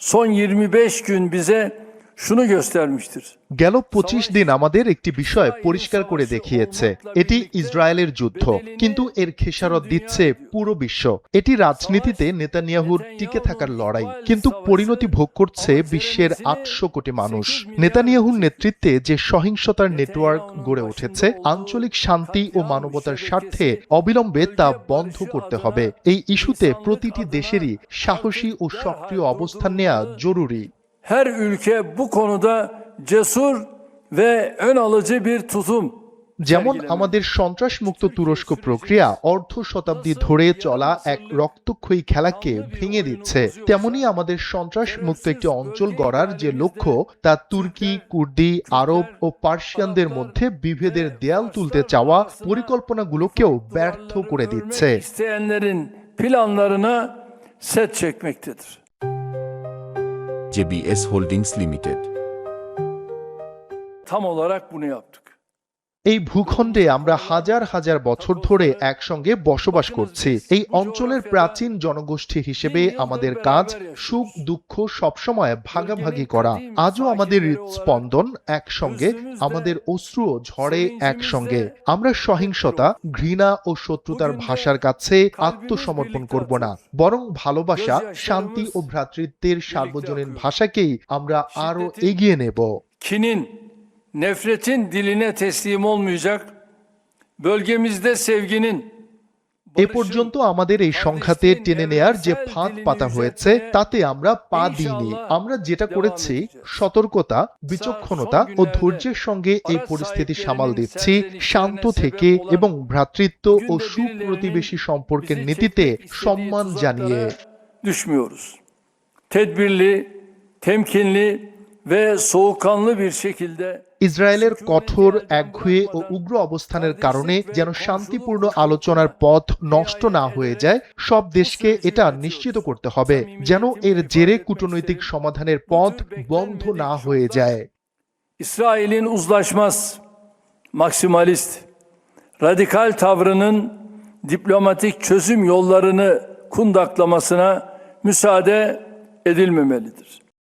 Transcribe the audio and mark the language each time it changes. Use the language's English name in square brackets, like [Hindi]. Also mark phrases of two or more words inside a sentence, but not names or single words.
[Turkish] son 25 gün bize şunu göstermiştir. [Bangla] গেল ২৫ দিন আমাদের একটি বিষয় পরিষ্কার করে দেখিয়েছে, এটি ইসরায়েলের যুদ্ধ, কিন্তু এর খেসারত দিচ্ছে পুরো বিশ্ব। এটি রাজনীতিতে নেতানিয়াহুর টিকে থাকার লড়াই, কিন্তু পরিণতি ভোগ করছে বিশ্বের ৮০০ কোটি মানুষ। নেতানিয়াহুর নেতৃত্বে যে সহিংসতার নেটওয়ার্ক গড়ে উঠেছে, আঞ্চলিক শান্তি ও মানবতার স্বার্থে অবিলম্বে তা বন্ধ করতে হবে। এই ইস্যুতে প্রতিটি দেশেরই সাহসী ও সক্রিয় অবস্থান নেওয়া জরুরি। [Turkish] Her ülke bu konuda cesur ve ön alıcı bir tutum [Bangla] যেমন আমাদের সন্ত্রাসমুক্ত তুরস্ক প্রক্রিয়া অর্ধ শতাব্দী ধরে চলা এক রক্তক্ষয়ী খেলাকে ভেঙে দিচ্ছে, তেমনি আমাদের সন্ত্রাসমুক্ত একটি অঞ্চল গড়ার যে লক্ষ্য, তা তুর্কি, কুর্দি, আরব ও পার্সিয়ানদের মধ্যে বিভেদের দেয়াল তুলতে চাওয়া পরিকল্পনাগুলোকেও ব্যর্থ করে দিচ্ছে। [Turkish] isteyenlerin planlarına set çekmektedir. JBS Holdings Limited. Tam olarak bunu yaptık. [Bangla] এই ভূখণ্ডে আমরা হাজার হাজার বছর ধরে একসঙ্গে বসবাস করছি। এই অঞ্চলের প্রাচীন জনগোষ্ঠী হিসেবে আমাদের কাজ সুখ দুঃখ সবসময় ভাগাভাগি করা। আজও আমাদের হৃদস্পন্দন একসঙ্গে, আমাদের অশ্রুও ঝরে একসঙ্গে। আমরা সহিংসতা, ঘৃণা ও শত্রুতার ভাষার কাছে আত্মসমর্পণ করব না, বরং ভালোবাসা, শান্তি ও ভ্রাতৃত্বের সার্বজনীন ভাষাকেই আমরা আরো এগিয়ে নেব। [Turkish] Kinin, nefretin diline teslim olmayacak, bölgemizde sevginin, [Bangla] এ পর্যন্ত আমাদের এই সংঘাতে টেনে নেয়ার যে ফাঁদ পাতা হয়েছে, তাতে আমরা পা দিইনি। আমরা যেটা করেছি, সতর্কতা, বিচক্ষণতা ও ধৈর্যের সঙ্গে এই পরিস্থিতি সামাল দিচ্ছি, শান্ত থেকে এবং ভ্রাতৃত্ব ও সুপ্রতিবেশী সম্পর্কের নীতিতে সম্মান জানিয়ে। [Turkish] düşmüyoruz. Tedbirli, temkinli ve soğukkanlı bir şekilde [Bangla] ইসরায়েলের কঠোর, একগুঁয়ে ও উগ্র অবস্থানের কারণে যেন শান্তিপূর্ণ আলোচনার পথ নষ্ট না হয়ে যায়, সব দেশকে এটা নিশ্চিত করতে হবে যেন এর জেরে কূটনৈতিক সমাধানের পথ বন্ধ না হয়ে যায়। [Turkish] İsrail'in uzlaşmaz, maksimalist, radikal tavrının diplomatik çözüm yollarını kundaklamasına müsaade edilmemelidir.